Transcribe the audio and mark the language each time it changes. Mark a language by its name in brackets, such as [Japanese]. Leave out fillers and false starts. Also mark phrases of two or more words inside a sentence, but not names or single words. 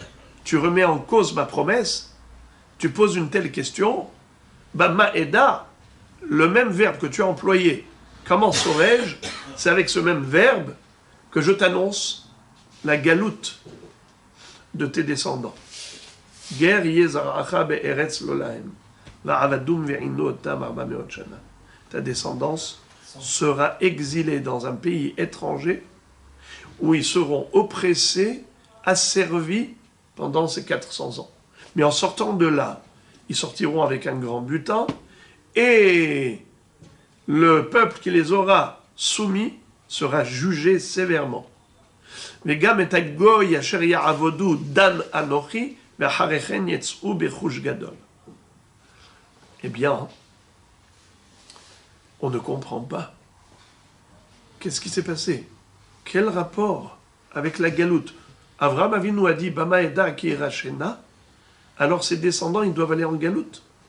[French] Tu remets en cause ma promesse? Tu poses une telle question? [Hebrew] במה אדע, [French] le même verbe que tu as employé, comment saurais-je? C'est avec ce même verbe que je t'annonce la galoute de tes descendants. [Hebrew] גר זרעך בארץ לא להם, ועבדום וענו אותם 400 שנה. [French] Ta descendance sera exilée dans un pays étranger où ils seront oppressés, asservis pendant ces 400 ans. Mais en sortant de là, ils sortiront avec un grand butin et le peuple qui les aura soumis sera jugé sévèrement. [Hebrew] וגם את הגוי אשר יעבודו דן אנכי ואחרי כן יצאו ברכוש גדול. [French] Eh bien, on ne comprend pas. Qu'est-ce qui s'est passé? Quel rapport avec la galoute? Avraham Avinu a dit [Hebrew] במה אדע כי אירשנה, [French] alors ses descendants ils doivent aller en galoute.